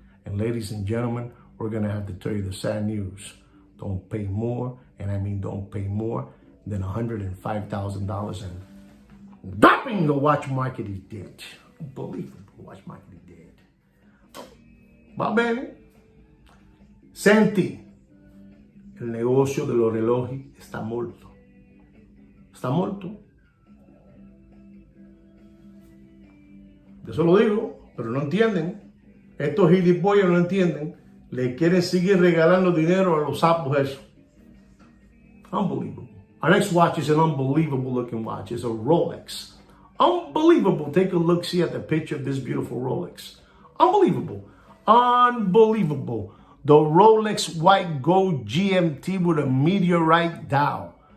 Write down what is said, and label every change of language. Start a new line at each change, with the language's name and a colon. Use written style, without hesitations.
English: And ladies and gentlemen, we're going to have to tell you the sad news. Don't pay more, and I mean don't pay more than $105,000. And dropping the watch market is dead. Unbelievable. The watch market is dead.
Italian: Va bene?
Spanish: Senti, el negocio de los relojes está muerto. Está muerto. Yo se lo digo, pero no entienden. Estos gilipollas no entienden. Le quieren seguir regalando dinero a los sapos eso.
English: Unbelievable. Our next watch is an unbelievable looking watch. It's a Rolex. Unbelievable. Take a look, see at the picture of this beautiful Rolex. Unbelievable. Unbelievable. The Rolex White Gold GMT with a meteorite dial.